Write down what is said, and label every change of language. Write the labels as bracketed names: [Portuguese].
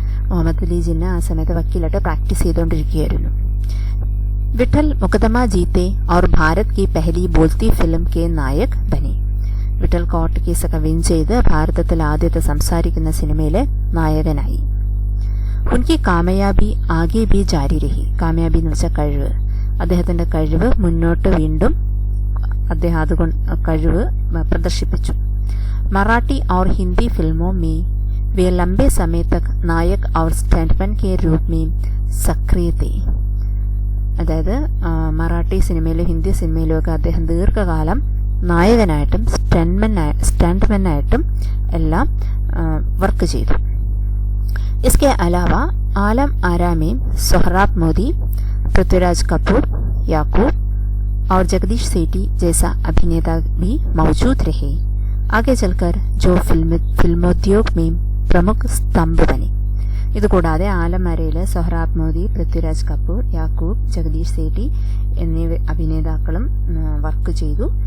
[Malayalam] മുഹമ്മദ് അലി ജിന്ന ആ സമയത്ത് വക്കീലായിട്ട് പ്രാക്ടീസ് ചെയ്തുകൊണ്ടിരിക്കുകയായിരുന്നു. [Hindi] വിഠൽ മുക്കദമ ജീത്തെ और भारत की पहली बोलती फिल्म के नायक बने. [Malayalam] വിഠൽ കോർട്ട് കേസൊക്കെ വിൻ ചെയ്ത് ഭാരതത്തിൽ ആദ്യത്തെ സംസാരിക്കുന്ന സിനിമയിലെ നായകനായി. [Hindi] ഉൻകി കാമയാബി ആകെ ബി ജാരി രഹി. [Malayalam] കാമയാബി എന്ന് വെച്ചാൽ കഴിവ്. അദ്ദേഹത്തിൻ്റെ കഴിവ് മുന്നോട്ട് വീണ്ടും അദ്ദേഹം അതുകൊണ്ട് കഴിവ് പ്രദർശിപ്പിച്ചു. [Hindi] मराठी और हिंदी फिल्मों में वे लंबे समय तक नायक और स्टंटमैन के रूप में सक्रिय थे. [Malayalam] അതായത് മറാഠി സിനിമയിലും ഹിന്ദി സിനിമയിലും ഒക്കെ അദ്ദേഹം ദീർഘകാലം നായകനായിട്ടും സ്റ്റണ്ട്മെന്നായിട്ടും എല്ലാം വർക്ക് ചെയ്തു. [Hindi] इसके अलावा आलम आरा में सोहराब मोदी, पृथ्वीराज कपूर, याकूब और जगदीश सेठी जैसा अभिनेता भी मौजूद रहे. आगे चलकर जो फिल्मोद्योग में प्रमुख स्तंभ बने. [Malayalam] ഇതുകൂടാതെ ആലമരയിൽ സൊഹ്റാബ് മോദി, പൃഥ്വിരാജ് കപൂർ, യാക്കൂബ്, ജഗദീഷ് സേഠി എന്നീ അഭിനേതാക്കളും വർക്ക് ചെയ്തു.